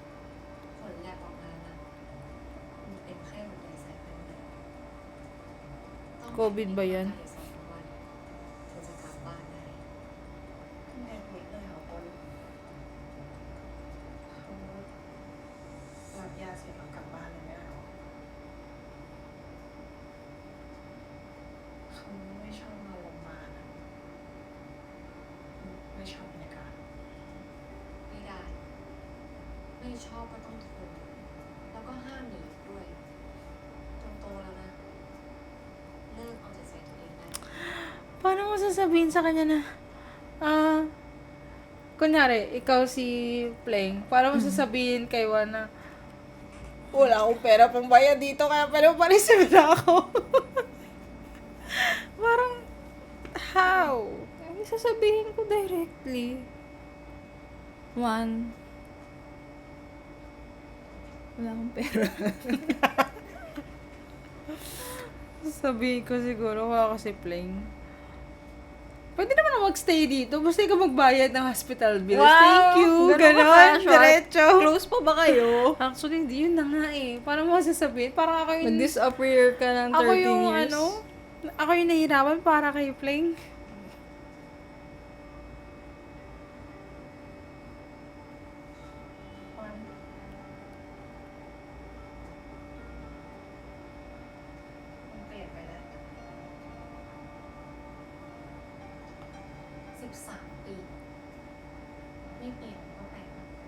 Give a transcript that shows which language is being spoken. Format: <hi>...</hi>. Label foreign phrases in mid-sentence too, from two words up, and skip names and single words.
<th>ผลแลบออกมานะมันเป็นไข้หวัดใหญ่สายพันธุ์ใหม่</th> <tl>COVID ba yan?</tl> <th>เธอจะกลับบ้านได้ แม่คุยเลยเหรอคนเขารับยาเสร็จแล้วกลับบ้านเลยไม่ได้หรอเขาไม่ชอบมาโรงพยาบาลอะไม่ชอบบรรยากาศ ไม่ได้ ไม่ชอบก็ต้องทน แล้วก็ห้ามหนีด้วยโตๆแล้วนะ เลิกเอาแต่ใจตัวเองได้</th> <tl>Paano mo sasabihin sa kanya na, kunyari, ikaw si Pleng, paano mo sasabihin kay Juan na, Wala akong pera pang bayad dito kaya pero palis na ako. parang, how? Ay, sasabihin ko directly. One. Wala akong pera. Sasabihin ko siguro, wala kasi Pleng. Pwede naman na magstay dito. Basta ikaw magbayad ng</tl> <en>hospital bills. Wow! Thank you.</en> <tl>Ganun Ganon. ka-casual. Diretso. Close pa ba kayo? Actually, hindi yun na nga eh. Paano mo sasabihin? Parang ako yung... Nag-disappear ka ng 13 Ako yung years. ako yung nahihirapan para kay Pleng.</tl> <th>มันเปลี่ยนไปแล้ว 13 ปี ไม่เปลี่ยนก็แปลกนะ</th>